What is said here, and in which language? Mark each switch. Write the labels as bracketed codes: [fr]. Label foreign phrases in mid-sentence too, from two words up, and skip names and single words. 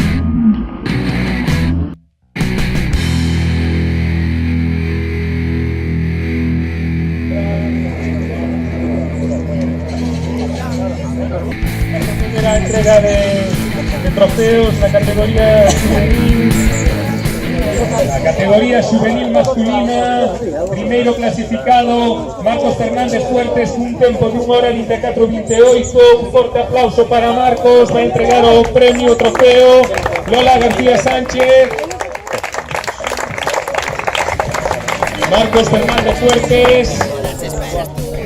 [es] La entrega de trofeos, la categoría juvenil. La categoría juvenil masculina, [gl] primeiro clasificado Marcos Fernández Fuertes cun tempo de 1:24:28. Un forte aplauso para Marcos, [es] va a entregar [gl] o premio, o trofeo. Lola García Sánchez. Marcos Fernández Fuertes.